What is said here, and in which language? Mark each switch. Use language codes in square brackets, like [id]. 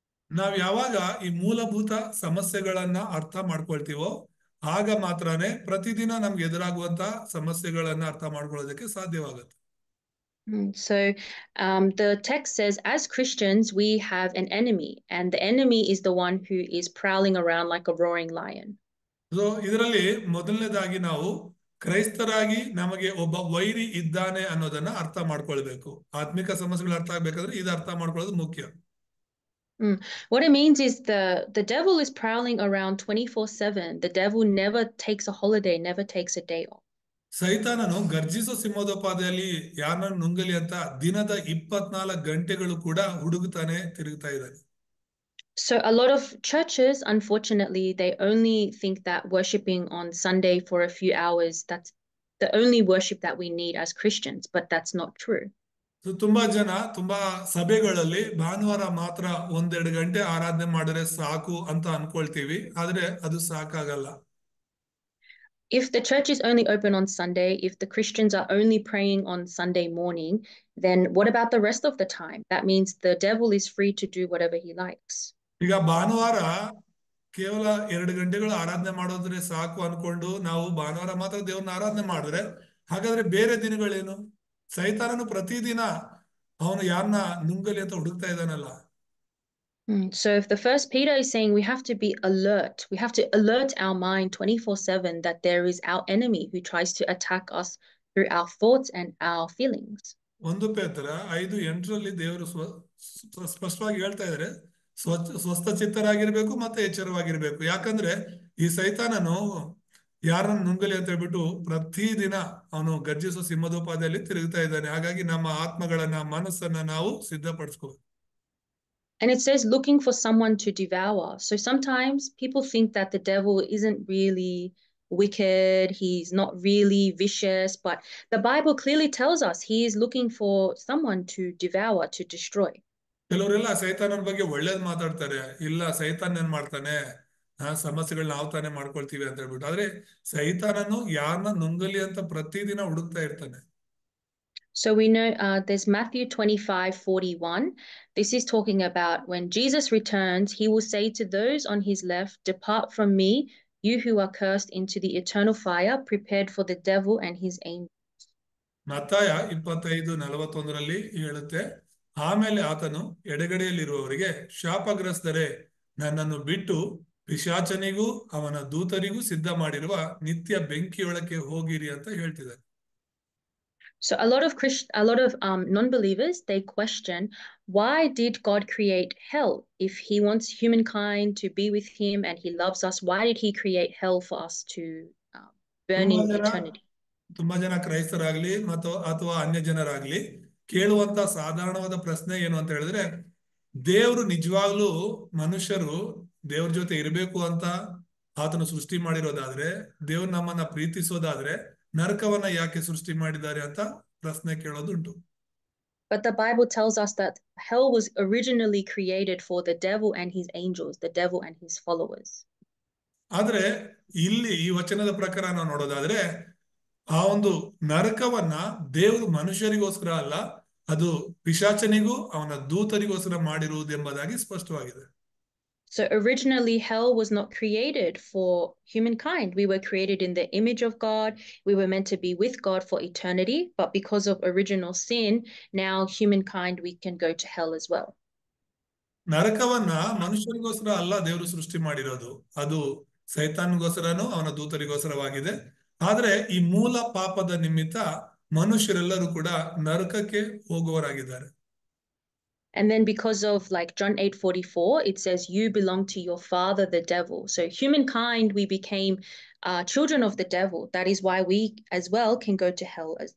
[kn] ನಾವ್ ಯಾವಾಗ ಈ ಮೂಲಭೂತ ಸಮಸ್ಯೆಗಳನ್ನ ಅರ್ಥ ಮಾಡ್ಕೊಳ್ತೀವೋ ಆಗ ಮಾತ್ರನೇ ಪ್ರತಿದಿನ ನಮ್ಗೆ ಎದುರಾಗುವಂತ ಸಮಸ್ಯೆಗಳನ್ನ ಅರ್ಥ ಮಾಡ್ಕೊಳ್ಳೋದಕ್ಕೆ ಸಾಧ್ಯವಾಗುತ್ತೆ. [en] So the text says, as Christians, we have an enemy, and the enemy is the one who is prowling around like a roaring lion. [kn] So ಇದರಲ್ಲಿ ಮೊದಲನೇದಾಗಿ ನಾವು ಕ್ರೈಸ್ತರಾಗಿ ನಮಗೆ ಒಬ್ಬ ವೈರಿ ಇದ್ದಾನೆ ಅನ್ನೋದನ್ನ ಅರ್ಥ ಮಾಡ್ಕೊಳ್ಬೇಕು. ಆತ್ಮಿಕ ಸಮಸ್ಯೆಗಳು ಅರ್ಥ ಆಗ್ಬೇಕಾದ್ರೆ ಇದು ಅರ್ಥ ಮಾಡ್ಕೊಳ್ಳೋದು ಮುಖ್ಯ. [en] What it means is the devil is prowling around 24/7. The devil never takes a holiday, never takes a day off. [kn] ಸೈತಾನನು ಗರ್ಜಿಸೋ ಸಿಂಹದೋಪಾದಿಯಲ್ಲಿ ಯಾರನ್ನು ನುಂಗಲಿ ಅಂತ ದಿನದ 24 ಗಂಟೆಗಳು ಕೂಡ ಹುಡುಗುತ್ತಾನೆ ತಿರುಗುತ್ತಾ ಇದ್ದಾನೆ. [en] So a lot of churches, unfortunately, they only think that worshiping on Sunday for a few hours, that's the only worship that we need as Christians, but that's not true. [kn] ತುಂಬಾ ಜನ ತುಂಬಾ ಸಭೆಗಳಲ್ಲಿ ಭಾನುವಾರ ಮಾತ್ರ 1-2 ಗಂಟೆ ಆರಾಧನೆ ಮಾಡಿದ್ರೆ ಸಾಕು ಅಂತ ಅನ್ಕೊಳ್ತೀವಿ, ಆದ್ರೆ ಅದು ಸಾಕಾಗಲ್ಲ. [en] If the church is only open on Sunday, if the Christians are only praying on Sunday morning, then what about the rest of the time? That means the devil is free to do whatever he likes. [kn] ಈಗ ಭಾನುವಾರ ಕೇವಲ 2 ಗಂಟೆಗಳು ಆರಾಧನೆ ಮಾಡೋದ್ರೆ ಸಾಕು ಅನ್ಕೊಂಡು ನಾವು ಭಾನುವಾರ ಮಾತ್ರ ದೇವ್ರನ್ನ ಆರಾಧನೆ ಮಾಡಿದ್ರೆ ಹಾಗಾದ್ರೆ ಬೇರೆ ದಿನಗಳೇನು? ಸೈತಾನನು ಪ್ರತಿದಿನ ಅವನು ಯಾರನ್ನ ನುಂಗಲಿ ಅಂತ ಹುಡುಕ್ತಾ ಇದ್ದಾನಲ್ಲ. [en] So if the first Peter is saying we have to be alert, we have to alert our mind 24/7 that there is our enemy who tries to attack us through our thoughts and our feelings. [kn] 1 ಪೇತ್ರ 5:8 ದೇವರು ಸ್ಪಷ್ಟವಾಗಿ ಹೇಳ್ತಾ ಇದ್ದಾರೆ, ಸ್ವಸ್ಥಚಿತ್ತರಾಗಿರ್ಬೇಕು ಮತ್ತೆ ಎಚ್ಚರವಾಗಿರ್ಬೇಕು. ಯಾಕಂದ್ರೆ ಈ ಸೈತಾನನು ಯಾರನ್ನು ನುಂಗಲಿ ಅಂತ ಹೇಳ್ಬಿಟ್ಟು ಪ್ರತಿದಿನ ಅವನು ಗರ್ಜಿಸೋ ಸಿಂಹದೋಪಾದಿಯಲ್ಲಿ ತಿರುಗ್ತಾ ಇದ್ದಾನೆ. ಹಾಗಾಗಿ ನಮ್ಮ ಆತ್ಮಗಳನ್ನ ಮನಸ್ಸನ್ನ ನಾವು ಸಿದ್ಧಪಡಿಸ್ಕೋಬೇಕು. [en] And it says looking for someone to devour. So sometimes people think that the devil isn't really wicked, he's not really vicious, but the Bible clearly tells us he is looking for someone to devour, to destroy. [kn] ಕೆಲವರೆಲ್ಲ ಸೈತಾನನ ಬಗ್ಗೆ ಒಳ್ಳೇದ್ ಮಾತಾಡ್ತಾರೆ, ಇಲ್ಲ ಸೈತಾನ್ ಏನ್ ಮಾಡ್ತಾನೆ, ಸಮಸ್ಯೆಗಳನ್ನ ನಾವು ತಾನೇ ಮಾಡ್ಕೊಳ್ತೀವಿ ಅಂತ ಹೇಳ್ಬಿಟ್ಟು. ಆದ್ರೆ ಸೈತಾನನು ಯಾರನ್ನ ನುಂಗಲಿ ಅಂತ ಪ್ರತಿದಿನ ಹುಡುಕ್ತಾ ಇರ್ತಾನೆ. [en] So we know there's Matthew 25:41. This is talking about when Jesus returns, he will say to those on his left, "Depart from me, you who are cursed, into the eternal fire prepared for the devil and his angels." [kn] ಮತ್ತಾಯ 25:41 ಹೇಳುತ್ತೆ, ಆಮೇಲೆ ಆತನು ಎಡಗಡೆಯಲ್ಲಿರುವವರಿಗೆ, ಶಾಪಗ್ರಸ್ತರೇ, ನನ್ನನ್ನು ಬಿಟ್ಟು ಪಿಶಾಚನಿಗೂ ಅವನ ದೂತರಿಗೂ ಸಿದ್ಧ ಮಾಡಿರುವ ನಿತ್ಯ ಬೆಂಕಿಯೊಳಕ್ಕೆ ಹೋಗಿರಿ ಅಂತ ಹೇಳ್ತಿದ್ದಾರೆ. [en] So a lot of non-believers, they question, why did God create hell? If he wants humankind to be with him and he loves us, why did he create hell for us to burn in eternity? [kn] ತುಂಬಾ ಜನ ಕ್ರೈಸ್ತರಾಗ್ಲಿ ಅಥವಾ ಅನ್ಯ ಜನರಾಗ್ಲಿ ಕೇಳುವಂತ ಸಾಧಾರಣವಾದ ಪ್ರಶ್ನೆ ಏನು ಅಂತ ಹೇಳಿದ್ರೆ, ದೇವರು ನಿಜವಾಗ್ಲೂ ಮನುಷ್ಯರು ದೇವ್ರ ಜೊತೆ ಇರಬೇಕು ಅಂತ ಆತನು ಸೃಷ್ಟಿ ಮಾಡಿರೋದಾದ್ರೆ, ದೇವ್ರು ನಮ್ಮನ್ನ ಪ್ರೀತಿಸೋದಾದ್ರೆ ನರಕವನ್ನ ಯಾಕೆ ಸೃಷ್ಟಿ ಮಾಡಿದ್ದಾರೆ ಅಂತ ಪ್ರಶ್ನೆ ಕೇಳೋದುಂಟು. [en] But the Bible tells us that hell was originally created for the devil and his angels, the devil and his followers. [kn] ಆದ್ರೆ ಇಲ್ಲಿ ಈ ವಚನದ ಪ್ರಕಾರ ನಾವು ನೋಡೋದಾದ್ರೆ ಆ ಒಂದು ನರಕವನ್ನ ದೇವರು ಮನುಷ್ಯರಿಗೋಸ್ಕರ ಅಲ್ಲ, ಅದು ಪಿಶಾಚನಿಗೂ ಅವನ ದೂತರಿಗೋಸ್ಕರ ಮಾಡಿರುವುದೆಂಬುದಾಗಿ ಸ್ಪಷ್ಟವಾಗಿದೆ. [en] So originally, hell was not created for humankind. We were created in the image of God. We were meant to be with God for eternity. But because of original sin, now humankind, we can go to hell as well. [kn] ನರಕವನ್ನ ಮನುಷ್ಯನಿಗೋಸ್ಕರ ಅಲ್ಲ ದೇವರು ಸೃಷ್ಟಿ ಮಾಡಿರೋದು, ಅದು ಸೈತಾನ್ಗೋಸ್ಕರನೂ ಅವನ ದೂತರಿಗೋಸ್ಕರವಾಗಿದೆ. ಆದ್ರೆ ಈ ಮೂಲ ಪಾಪದ ನಿಮಿತ್ತ ಮನುಷ್ಯರೆಲ್ಲರೂ ಕೂಡ ನರಕಕ್ಕೆ ಹೋಗುವವರಾಗಿದ್ದಾರೆ. [en] And then because of like John 8:44, it says, you belong to your father, the devil. So humankind, we became children of the devil. That is why we as well can go to hell.